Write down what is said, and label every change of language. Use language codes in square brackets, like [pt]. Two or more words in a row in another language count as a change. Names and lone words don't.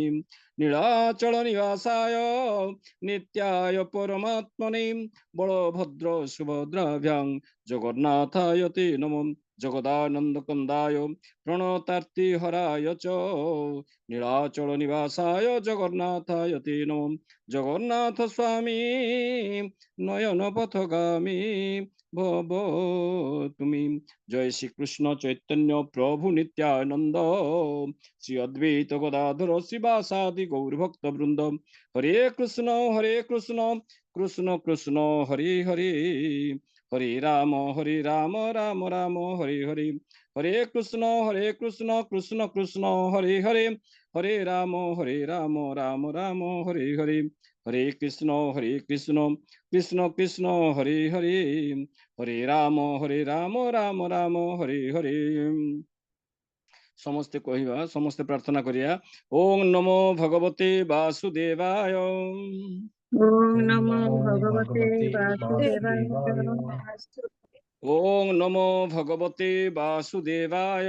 [sa] नीलाचल निवासाय नित्याय परमात्मने बलभद्र सुभद्राभ्यां जगन्नाथाय ते नमः। जगदानंद कंदाय प्रणतार्तिहराय च नीलाचल निवासाय जगन्नाथाय ते नमः। जगन्नाथ स्वामी नयन पथगामी भव तुमी। जय श्री कृष्ण चैतन्य प्रभु नित्यानंद श्री अद्वैत गदाधर शिवासादि गौर भक्त वृंद। हरे कृष्ण कृष्ण कृष्ण हरे हरे हरे राम राम राम हरे हरे। हरे कृष्ण कृष्ण कृष्ण हरे हरे हरे राम राम राम हरे हरे। हरे कृष्ण कृष्ण कृष्ण हरे हरे हरे राम राम राम हरे हरे। [or] ସମସ୍ତେ କହବା ସମସ୍ତେ ପ୍ରାର୍ଥନା କରିଆ। [sa] ओम नमो भगवते वासुदेवाय ओम नमो भगवते भगवते वासुदेवाय। वासुदेवाय। ओम नमो भगवते वासुदेवाय